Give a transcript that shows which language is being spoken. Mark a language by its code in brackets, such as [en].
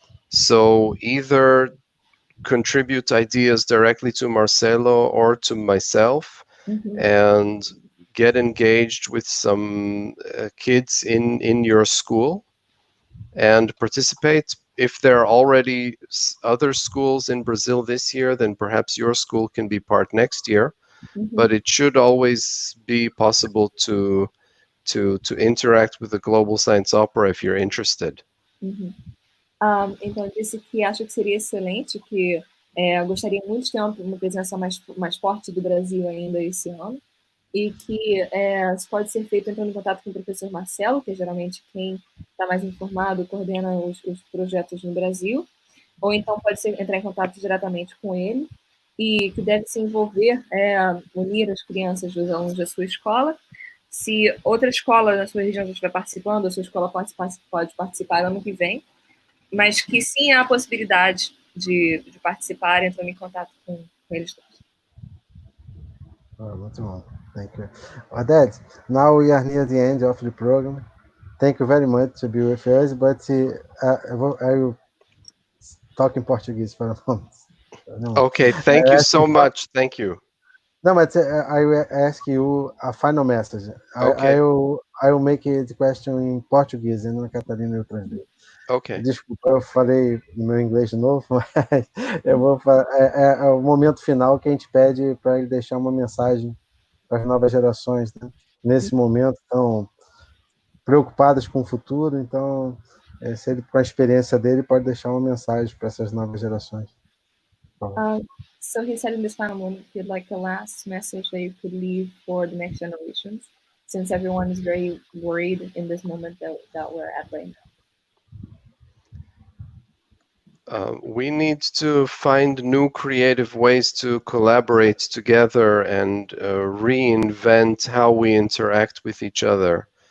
[en] So either contribute ideas directly to Marcelo or to myself, and get engaged with some kids in your school and participate. If there are already other schools in Brazil this year, then perhaps your school can be part next year. But it should always be possible to interact with the Global Science Opera if you're interested. [pt] Então, disse que acha que seria excelente, que gostaria muito de ter uma presença mais forte do Brasil ainda esse ano, e que isso pode ser feito entrando em contato com o professor Marcelo, que é geralmente quem está mais informado, coordena os projetos no Brasil, ou então pode entrar em contato diretamente com ele, e que deve se envolver, unir as crianças dos alunos da sua escola. Se outra escola na sua região já estiver participando, a sua escola pode participar ano que vem, mas que sim há a possibilidade de participar, entrando em contato com eles todos. Muito bom. [en] Thank you. Oded, now we are near the end of the program. Thank you very much to be with us, but I will talk in Portuguese for a moment. Okay, thank you so much. Thank you. No, but I will ask you a final message. Okay. I will make the question in Portuguese and Ana Catarina will translate. Okay. [pt] Desculpa, eu falei no meu inglês de novo, mas eu vou é o momento final que a gente pede para ele deixar uma mensagem para as novas gerações, né? Nesse momento tão preocupadas com o futuro, então se ele, com a experiência dele, pode deixar uma mensagem para essas novas gerações. [en] So he said in this final moment, he'd like the last message that you could leave for the next generations, since everyone is very worried in this moment that we're at right now. We need to find new creative ways to collaborate together and reinvent how we interact with each other.